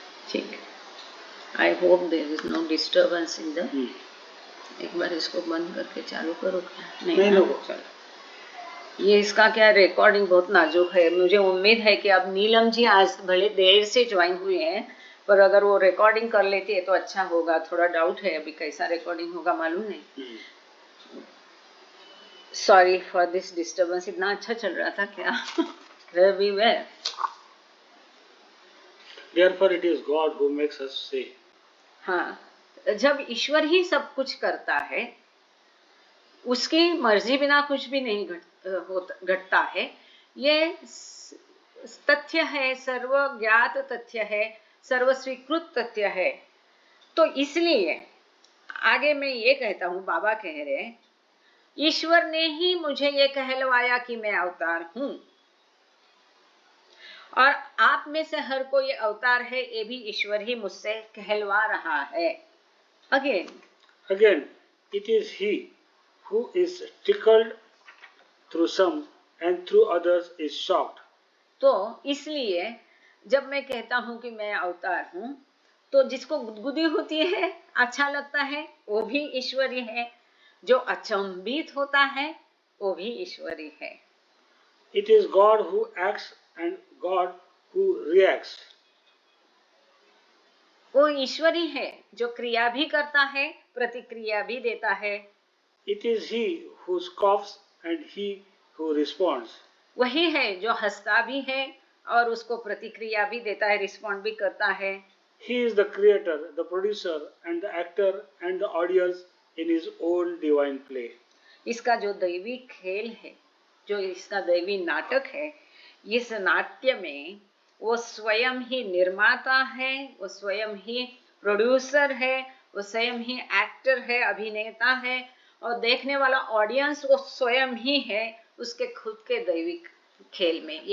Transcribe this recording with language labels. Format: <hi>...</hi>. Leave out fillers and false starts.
<hi>ठीक.</hi> <en>I hope there is no disturbance in the.</en> <hi>एक बार इसको बंद करके चालू करो. नहीं, चलो. ये इसका क्या, रिकॉर्डिंग बहुत नाजुक है. मुझे उम्मीद है कि अब नीलम जी आज भले देर से ज्वाइन हुए हैं, पर अगर वो रिकॉर्डिंग कर लेती है तो अच्छा होगा. थोड़ा डाउट है अभी कैसा रिकॉर्डिंग होगा, मालूम नहीं.</hi> <en>Sorry for this disturbance.</en> <hi>इतना अच्छा चल रहा था क्या?</hi> <en>Everywhere. Therefore, it is God who makes us say.</en> <hi>हाँ, जब ईश्वर ही सब कुछ करता है, उसकी मर्जी बिना कुछ भी नहीं घटता है. ये तथ्य है, सर्वज्ञात तथ्य है, सर्वस्वीकृत तथ्य है. तो इसलिए आगे मैं ये कहता हूँ, बाबा कह रहे हैं, ईश्वर ने ही मुझे ये कहलवाया कि मैं अवतार हूं, और आप में से हर कोई अवतार है, ये भी ईश्वर ही मुझसे कहलवा रहा है.</hi> <en>Again, it is He who is tickled through some and through others is shocked.</en> <hi>तो इसलिए जब मैं कहता हूं कि मैं अवतार हूं, तो जिसको गुदगुदी होती है, अच्छा लगता है, वो भी ईश्वरी है. जो अचंभित होता है, वो भी ईश्वरी है.</hi> <en>It is God who acts and God who reacts.</en> <hi>वो ईश्वरी है जो क्रिया भी करता है, प्रतिक्रिया भी देता है.</hi> <en>It is He who scoffs and He who responds.</en> <hi>वही है जो हंसता भी है और उसको प्रतिक्रिया भी देता है, रिस्पॉन्ड भी करता है.</hi> <en>He is the creator, the producer and the actor and the audience in His own divine play.</en> <hi>इसका जो दैवी खेल है, जो इसका दैवी नाटक है, इस नाट्य में वो स्वयं ही निर्माता है, वो स्वयं ही प्रोड्यूसर है, वो स्वयं ही एक्टर है, अभिनेता है, और देखने वाला ऑडियंस वो स्वयं ही है उसके खुद के दैवी खेल में.</hi>